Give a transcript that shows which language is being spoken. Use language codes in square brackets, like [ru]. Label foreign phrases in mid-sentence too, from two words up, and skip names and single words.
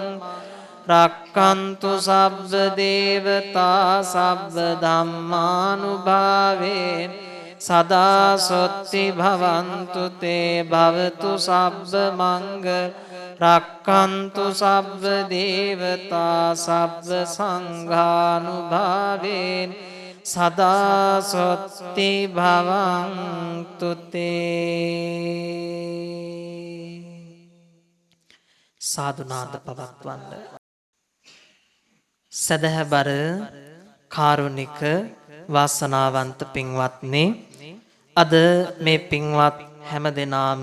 [pi] රක්ඛන්තු සබ්බ දේවතා සබ්බ ධම්මානුභාවේන සදා සොත්ති භවන්තු තේ භවතු සබ්බ මංගල රක්ඛන්තු සබ්බ දේවතා සබ්බ සංඝානුභාවේන සදා සොත්ති භවන්තු තේ. [si] සාදුනාද පවත්වන්න. සදහබර කාරුණික වාසනාවන්ත පින්වත්නි, අද මේ පින්වත් හැම දෙනාම